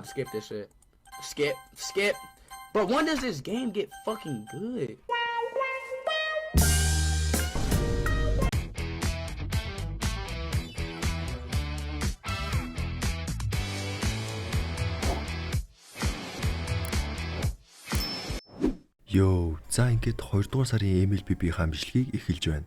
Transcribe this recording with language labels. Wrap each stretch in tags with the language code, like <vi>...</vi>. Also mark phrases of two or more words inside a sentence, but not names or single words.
<en>skip this shit. Skip. But when does this game get fucking good?</en> <mn>Йоо, за ингээд 2 дугаар сарын MLBB хамжилгийг эхэлж байна.</mn>